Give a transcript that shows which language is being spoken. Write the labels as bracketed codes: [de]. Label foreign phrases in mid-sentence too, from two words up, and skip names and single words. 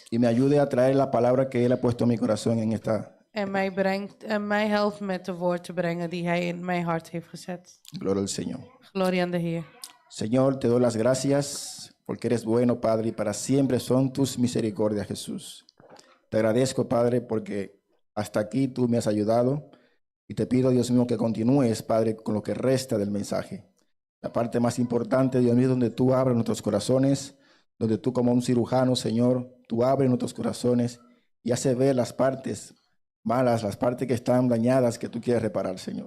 [es] me ayude a traer la palabra que Él ha puesto en mi corazón en esta. [nl] En mij helpt met de woord te brengen die hij in mijn hart heeft gezet. [es] Gloria al Señor. [nl] Gloria aan de Heer. [es] Señor, te doy las gracias porque eres bueno, Padre, y para siempre son tus misericordias, Jesús. Te agradezco, Padre, porque hasta aquí tú me has ayudado y te pido, Dios mío, que continúes, Padre, con lo que resta del mensaje. La parte más importante, Dios mío, donde tú abres nuestros corazones, donde tú como un cirujano, Señor, tú abres nuestros corazones y haces ver las partes malas, las partes que están dañadas que tú quieres reparar, Señor.